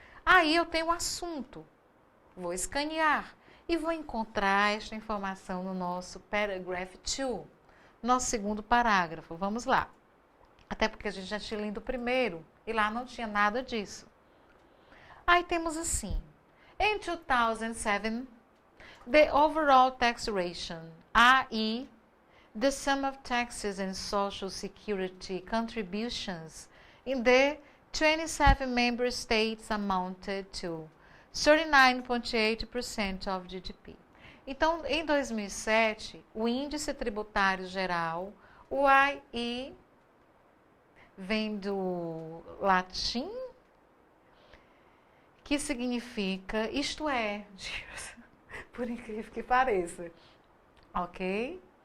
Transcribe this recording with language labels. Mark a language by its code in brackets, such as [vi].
[pt] Aí eu tenho o assunto. Vou escanear e vou encontrar esta informação no nosso paragraph 2, nosso segundo parágrafo. Vamos lá. Até porque a gente já tinha lido o primeiro e lá não tinha nada disso. Aí temos assim. [en] In 2007, the overall tax ration, i.e., the sum of taxes and social security contributions in the 27 member states amounted to 39,8% of GDP. [pt] Então, em 2007, o índice tributário geral, o IE, vem do latim, que significa isto é, por incrível que pareça, ok?